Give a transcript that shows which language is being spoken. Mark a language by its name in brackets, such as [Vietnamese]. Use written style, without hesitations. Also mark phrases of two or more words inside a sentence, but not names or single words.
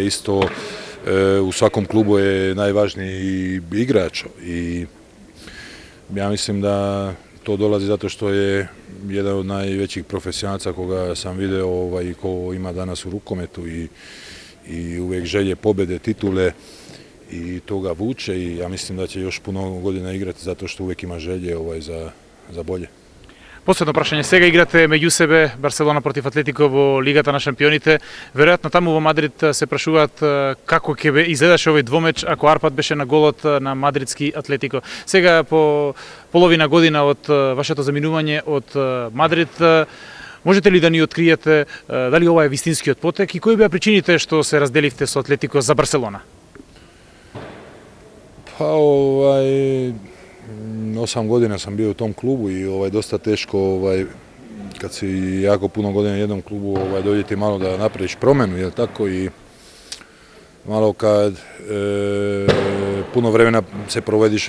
[Serbian] isto, u svakom klubu je najvažniji igrač i ja mislim da to dolazi zato što je jedan od najvećih profesionalaca koga sam video i ko ima danas u rukometu i uvijek želje pobjede, titule i to ga vuče i ja mislim da će još puno godina igrati zato što uvijek ima želje za bolje. [Macedonian] Последно прашање, сега играте меѓу себе Барселона против Атлетико во Лигата на шампионите. Веројатно таму во Мадрид се прашуваат како ќе изгледаше овој двомеч ако Арпад беше на голот на мадридски Атлетико. Сега по половина година од вашето заминување од Мадрид, можете ли да ни откриете дали ова е вистинскиот потек и кои беа причините што се разделивте со Атлетико за Барселона? [Serbian] Pa 8 godina sam bio u tom klubu i dosta teško kad si jako puno godina u jednom klubu dođeti malo da napraviš promjenu, jel tako, i malo kad puno vremena se provediš u